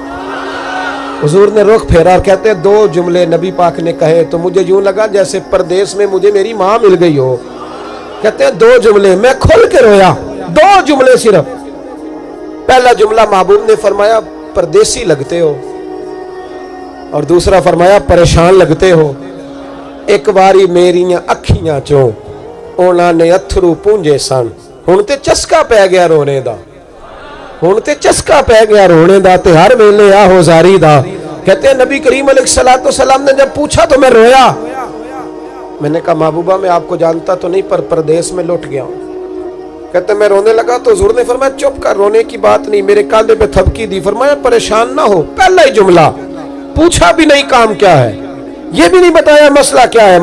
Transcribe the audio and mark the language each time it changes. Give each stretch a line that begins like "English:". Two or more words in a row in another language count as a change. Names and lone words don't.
Urdu: حضور نے رخ پھیرا اور کہتے 2 جملے نبی پاک نے کہے تو مجھے یوں لگا جیسے پردیس میں مجھے میری ماں مل گئی ہو۔ کہتے 2 جملے، میں کھل کے رویا، 2 جملے صرف۔ پہلا جملہ محبوب نے فرمایا پردیسی لگتے ہو، اور دوسرا فرمایا پریشان لگتے ہو۔
Punjabi: ایک باری میریاں اکھیاں چوں اونا نے اتھرو پونجے سن، ہن تے چسکا پہ گیا رونے دا، ہن تے چسکا پہ گیا رونے دا، تے ہر ویلے آہو زاری دا۔
Urdu: کہتے ہیں نبی کریم
Arabic: علیہ السلام
Urdu: نے جب پوچھا تو میں رویا۔ میں نے کہا محبوبہ میں آپ کو جانتا تو نہیں، پر پردیس میں لٹ گیا ہوں۔ کہتے میں رونے لگا تو حضور نے فرمایا چپ کر، رونے کی بات نہیں، میرے کاندھے پہ تھپکی دی، فرمایا پریشان نہ ہو۔ پہلا ہی جملہ، پوچھا بھی نہیں کام کیا ہے، یہ بھی نہیں بتایا مسئلہ کیا ہے۔